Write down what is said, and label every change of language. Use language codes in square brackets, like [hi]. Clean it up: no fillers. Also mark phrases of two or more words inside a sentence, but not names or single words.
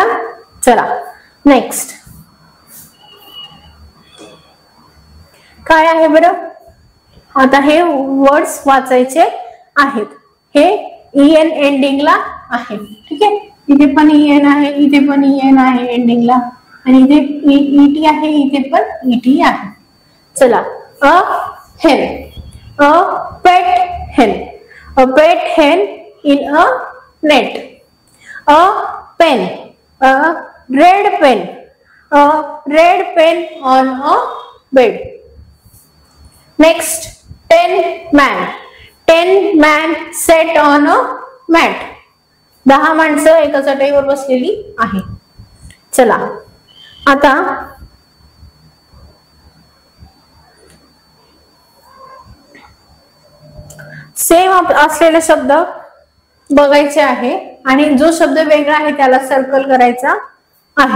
[mr] चला नेक्स्ट काय आहे बरं, आता हे वर्ड्स वाचायचे आहेत. हे EN एंडिंगला आहे, ठीक आहे. इथे पण EN आहे, इथे पण EN आहे एंडिंगला, आणि इथे ET आहे, इथे पण ET आहे. [en] चला अ hen, a pet hen, a pet hen in a net, a pen, a red pen, a red pen on a bed. Next 10 man, 10 man sat on a mat. [mr] 10 माणसं एका चटईवर बसलेली आहे. चला आता सेम असलेले शब्द बघायचे आहे, आणि जो शब्द वेगळा आहे त्याला सर्कल करायचा आहे.